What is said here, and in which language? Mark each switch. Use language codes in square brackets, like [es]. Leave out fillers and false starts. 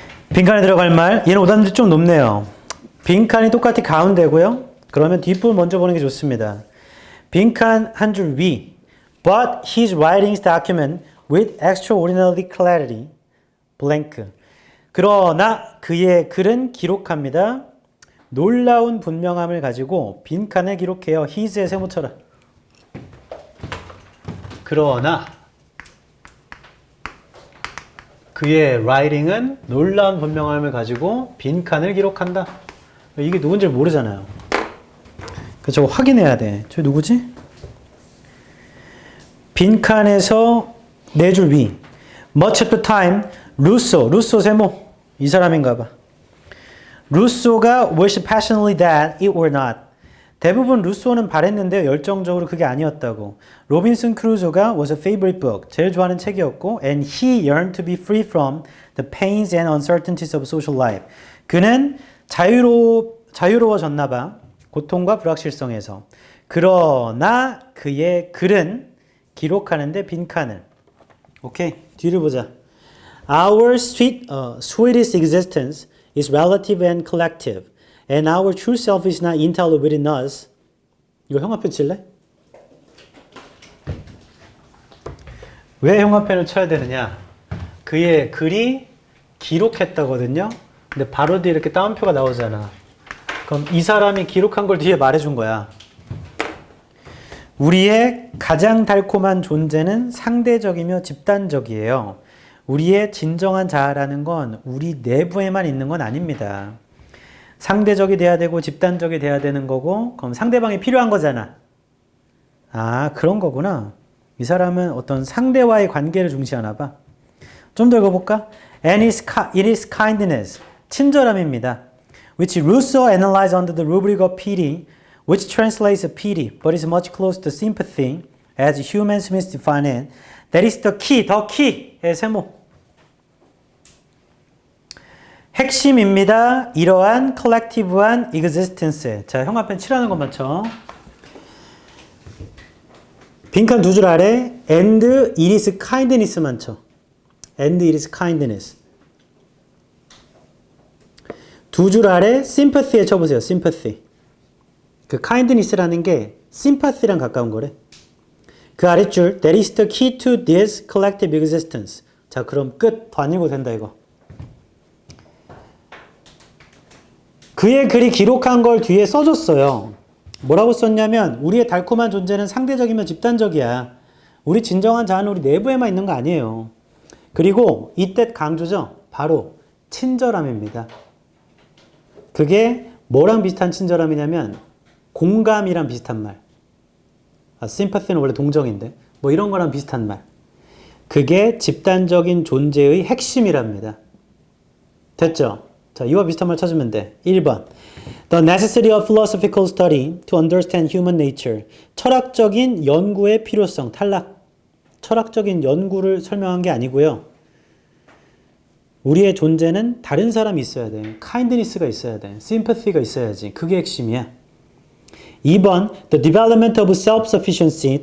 [ko] 빈칸에 들어갈 말. 얘는 오답률이 좀 높네요. 빈칸이 똑같이 가운데고요. 그러면 뒷부분 먼저 보는 게 좋습니다. 빈칸 한 줄 위. [en] But he's writing his document with extraordinary clarity. blank. [ko] 그러나 그의 글은 기록합니다. 놀라운 분명함을 가지고 빈칸에 기록해요. his에 세모 쳐라. 그러나 그의 writing은 놀라운 분명함을 가지고 빈칸을 기록한다. 이게 누군지 모르잖아요. 그래서 저거 확인해야 돼. 저 누구지? 빈칸에서 네 줄 위. [en] Much of the time, 루소 [ko] 세모. 이 사람인가 봐. [en] 루소가 wished passionately that it were not. [ko] 대부분 루소는 바랬는데요. 열정적으로 그게 아니었다고. [en] 로빈슨 크루소가 was a favorite book. [ko] 제일 좋아하는 책이었고 [en] and he yearned to be free from the pains and uncertainties of social life. [ko] 그는 자유로워졌나 봐. 고통과 불확실성에서. 그러나 그의 글은 기록하는데 빈칸을. 오케이. 뒤를 보자. [en] Our sweetest existence is relative and collective. And our true self is not entirely within us. [ko] 이거 형광펜 칠래? 왜 형광펜을 쳐야 되느냐? 그의 글이 기록했다거든요. 근데 바로 뒤에 이렇게 따옴표가 나오잖아. 그럼 이 사람이 기록한 걸 뒤에 말해준 거야. 우리의 가장 달콤한 존재는 상대적이며 집단적이에요. 우리의 진정한 자아라는 건 우리 내부에만 있는 건 아닙니다. 상대적이 돼야 되고 집단적이 돼야 되는 거고, 그럼 상대방이 필요한 거잖아. 아, 그런 거구나. 이 사람은 어떤 상대와의 관계를 중시하나 봐. 좀 더 읽어볼까? [en] And it is kindness, [ko] 친절함입니다. [en] Which Rousseau analyzed under the rubric of pity, which translates pity, but is much closer to sympathy, as human Smith defined it. That is the key의 [ko] 세모. 핵심입니다. 이러한 컬렉티브한 existence. 자, 형 앞에 칠하는 것만 쳐. 빈칸 두 줄 아래 [en] and it is kindness [ko] 만 쳐. [en] and it is kindness. [ko] 두 줄 아래 sympathy에 쳐보세요. sympathy. 그 kindness라는 게 sympathy랑 가까운 거래. 그 아랫줄 [en] that is the key to this collective existence. [ko] 자, 그럼 끝. 더 안 읽어도 된다 이거. 그의 글이 기록한 걸 뒤에 써줬어요. 뭐라고 썼냐면 우리의 달콤한 존재는 상대적이며 집단적이야. 우리 진정한 자아는 우리 내부에만 있는 거 아니에요. 그리고 이때 강조죠. 바로 친절함입니다. 그게 뭐랑 비슷한 친절함이냐면 공감이랑 비슷한 말. sympathy는 원래 동정인데 뭐 이런 거랑 비슷한 말. 그게 집단적인 존재의 핵심이랍니다. 됐죠? 자, 이와 비슷한 말 찾으면 돼. 1번. [en] The necessity of philosophical study to understand human nature. [ko] 철학적인 연구의 필요성. 탈락. 철학적인 연구를 설명한 게 아니고요. 우리의 존재는 다른 사람이 있어야 돼. kindness가 있어야 돼. sympathy가 있어야지. 그게 핵심이야. 2번. [en] The development of self-sufficiency.